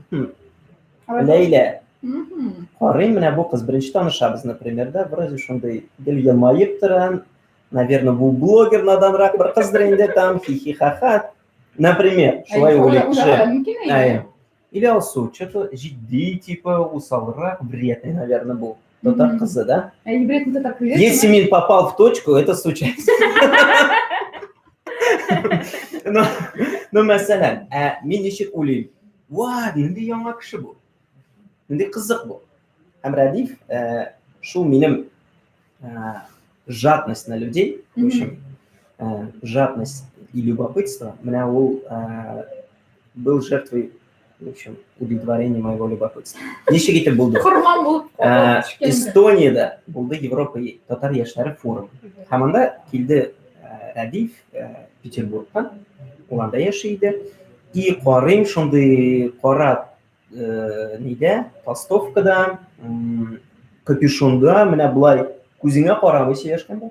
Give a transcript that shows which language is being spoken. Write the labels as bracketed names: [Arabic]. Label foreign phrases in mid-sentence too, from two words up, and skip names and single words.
[Tatar] Ләйлә. Карыйм, менә бу кыз беренче танышабыз, например, да, вроде шундый гел елмаеп тора. Наверное, бу блогер наданрак бер кыздыр инде там, хи-хи-ха-ха. Например, шулай уйлый кеше. Или алсу, [Russian] что-то жидди, типа, усалрак, вредный, наверное, был. [Tatar] Татар кызы, да? [Russian] Если мин попал в точку, это случайно. [Tatar] Но мәсәлән, мин ничек уйлыйм? Вау, нинди яңа кеше бу. Нинди кызык бу. Һәм Радиф шул минем [Russian] жадность на людей, в общем, жадность и любопытство, [Tatar] менә ул [Russian] был жертвой, в общем, удовлетворения моего любопытства. [Tatar] Ничек итеп булды? Курман булып. Эстониядә булды Европа татар яшьләре форумы. Һәм анда килде Радиф Петербургтан, ул анда яши иде. И карыйм шундый кара нидә, толстовкада, капюшонда, менә булай күзеңә карамый сөйләшкәндә.